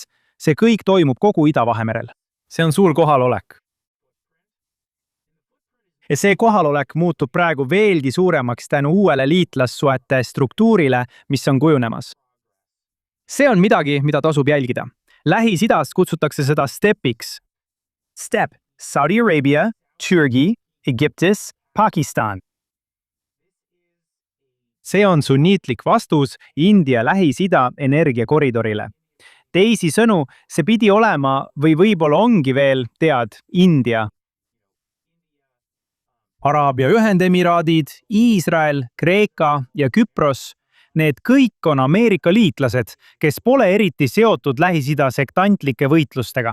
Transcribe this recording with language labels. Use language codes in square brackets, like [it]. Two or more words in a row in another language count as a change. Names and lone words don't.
[et] See kõik toimub kogu Ida-Vahemerel. See on suur kohalolek. ja see kohalolek muutub praegu veelgi suuremaks tänu uuele liitlassuhete struktuurile, mis on kujunemas. See on midagi, mida tasub jälgida. Lähis-Idast kutsutakse seda stepiks. Step: Saudi Arabia, Türgi, Egiptus, Pakistan. See on sunniitlik vastus India Lähis-Ida energiakoridorile. Teisisõnu, see pidi olema või võib-olla ongi veel, India. Araabia Ühendemiraadid, Iisrael, Kreeka ja Küpros, need kõik on Ameerika liitlased, kes pole eriti seotud Lähis-Ida sektantlike võitlustega.